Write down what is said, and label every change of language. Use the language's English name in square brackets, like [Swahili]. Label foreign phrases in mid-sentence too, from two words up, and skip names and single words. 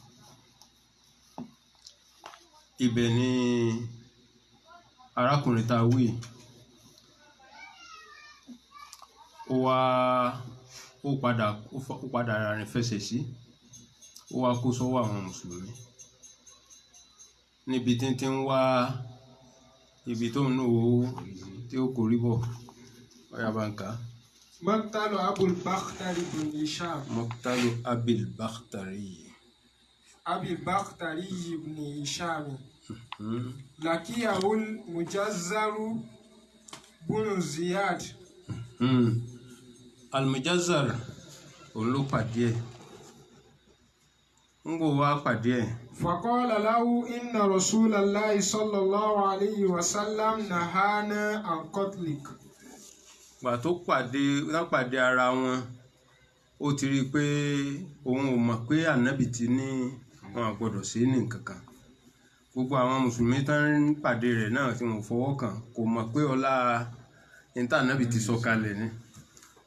[Yoruba] ibẹ̀ ni arákùnrin tá a wí ó padà rìn fẹsẹ̀ sí, ó wá kó sọ́wọ́ àwọn mùsùlùmí níbi tí ń wá ibi tó ń lò tí ó kórí bọ̀. ọ̀yá bá ń kà á. [Arabic] مقتل أبو البختري بن هشام. مقتل أبي البختري. أبي البختري بن هشام. لقيه المجزر بن زياد. [Yoruba] المجزر òun ló pàdé ẹ̀. ń gbọ́ wá pàdé ẹ̀. [Arabic] فقال له إن رسول الله صلى الله عليه وسلم نهانا عن قتلك. [Yoruba] gbà tó pàdé ara wọn, ó ti rí i pé òun ò mọ̀ pé ànábì ti ní wọn àgbọ́dọ̀ sí ní nǹkan kan. gbogbo àwọn mùsùlùmí tán ń pàdé rẹ̀ náà tí wọn ò fọwọ́ kàn kò mọ̀ pé ọlá níta ànábì ti sọ kalẹ̀ ni.